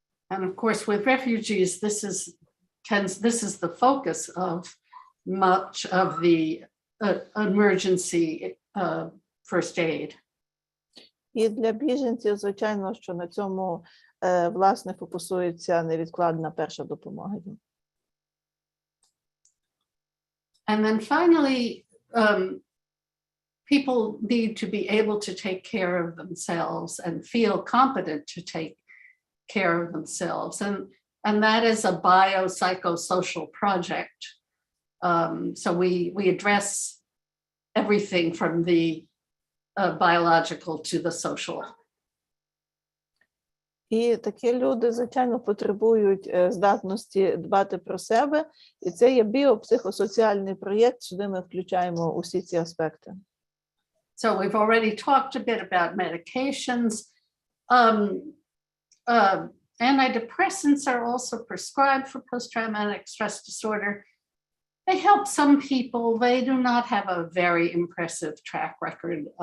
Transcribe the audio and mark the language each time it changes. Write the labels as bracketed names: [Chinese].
[English] And of course, with refugees, this is the focus of much of the emergency first aid. [Ukrainian] І для біженців, звичайно, що на цьому, власне, фокусується невідкладна перша допомога їм. [English] And then finally, people need to be able to take care of themselves and feel competent to take care of themselves. And that is a biopsychosocial project. So we address everything from the biological to the social. [Ukrainian] І такі люди, звичайно, потребують здатності дбати про себе, і це є біопсихосоціальний проєкт, сюди ми включаємо усі ці аспекти. [English] So we've already talked a bit about medications. Antidepressants are also prescribed for post-traumatic stress disorder. They help some people. They do not have a very impressive track record.